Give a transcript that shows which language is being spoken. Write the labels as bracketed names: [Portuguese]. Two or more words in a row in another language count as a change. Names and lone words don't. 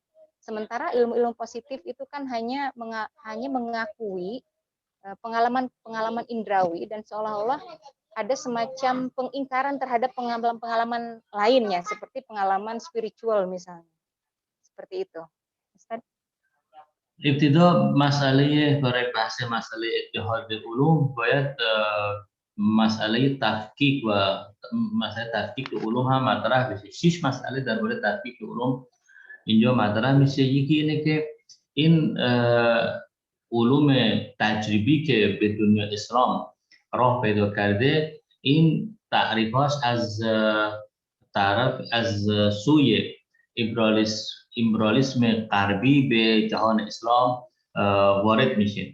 [Indonesian] Sementara ilmu-ilmu positif itu kan hanya mengakui pengalaman-pengalaman indrawi dan seolah-olah ada semacam pengingkaran terhadap pengalaman-pengalaman lainnya seperti pengalaman spiritual misalnya. Seperti itu. Ustaz? [Persian] ابتدا مسئله برای بحث مسئله اتحاد علوم باید مسئله تفکیک و مسئله تفکیک علوم هم مطرح بشه. 6 مسئله درباره تفکیک علوم اینجا مطرح میشه. یکی اینه که این علوم تجربی که به دنیا اسلام راه پیدا کرده، این تعریفاش از سوی امپریالیسم غربی به جهان اسلام وارد میشه.